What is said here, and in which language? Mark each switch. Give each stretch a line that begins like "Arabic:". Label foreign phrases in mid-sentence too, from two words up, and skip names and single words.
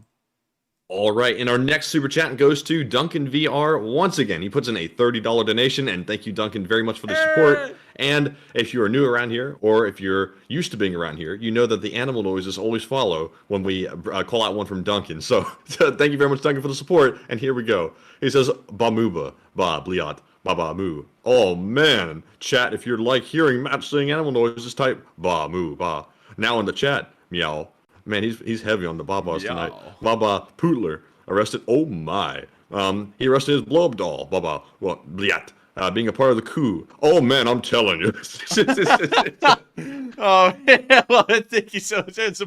English: All right, and our next super chat goes to Duncan VR once again. He puts in a $30 donation, and thank you, Duncan, very much for the support. And if you are new around here, or if you're used to being around here, you know that the animal noises always follow when we call out one from Duncan. So thank you very much, Duncan, for the support. And here we go. He says, Bamuba, ba bliat, ba ba moo. Oh man, chat, if you're like hearing Matt saying animal noises, type ba moo ba. Now in the chat, meow. Man, he's heavy on the Babas tonight. Baba Pootler arrested. Oh my. He arrested his blow-up doll. Baba, well, bliat. Being a part of the coup. Oh man, I'm telling you. Oh, yeah, well, thank you so much for the support.